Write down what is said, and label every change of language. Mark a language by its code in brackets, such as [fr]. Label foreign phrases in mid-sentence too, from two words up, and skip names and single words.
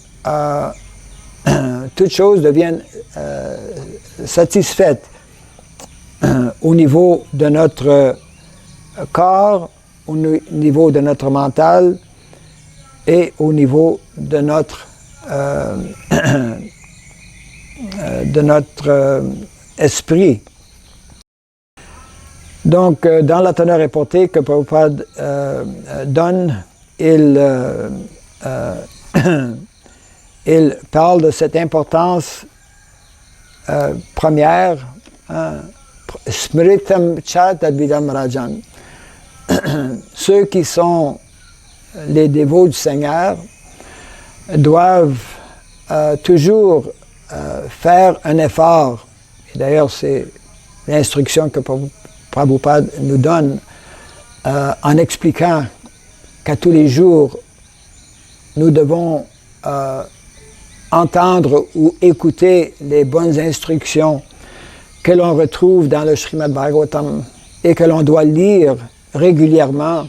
[fr] toute chose devient satisfaite au niveau de notre corps, au niveau de notre mental et au niveau de notre esprit. Donc, dans la teneur reportée que Prabhupada donne, il parle de cette importance première, [sa] Smritam cha tadvidam rajan. [fr] Ceux qui sont les dévots du Seigneur doivent toujours faire un effort. Et d'ailleurs, c'est l'instruction que Prabhupada nous donne en expliquant qu'à tous les jours, nous devons entendre ou écouter les bonnes instructions que l'on retrouve dans le Srimad Bhagavatam et que l'on doit lire régulièrement.